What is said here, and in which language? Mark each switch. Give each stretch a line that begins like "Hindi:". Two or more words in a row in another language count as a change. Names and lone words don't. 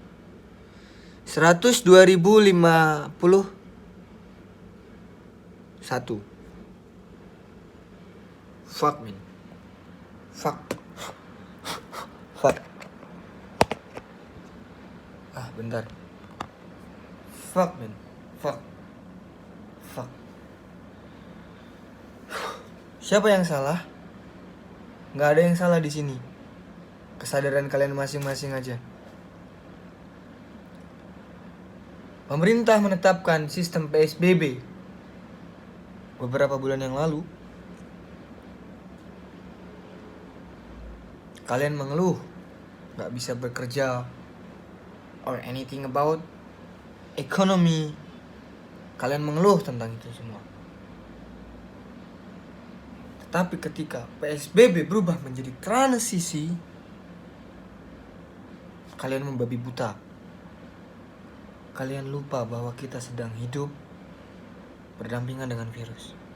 Indonesian: 102.051.
English: Fuck man. Fuck.
Indonesian: Bentar.
English: Fuck man. Fuck.
Indonesian: Siapa yang salah? Nggak ada yang salah di sini. Kesadaran kalian masing-masing aja. Pemerintah menetapkan sistem PSBB beberapa bulan yang lalu. Kalian mengeluh nggak bisa bekerja
English: or anything about economy.
Indonesian: Kalian mengeluh tentang itu semua. Tetapi ketika PSBB berubah menjadi transisi, kalian membabi buta. Kalian lupa bahwa kita sedang hidup berdampingan dengan virus.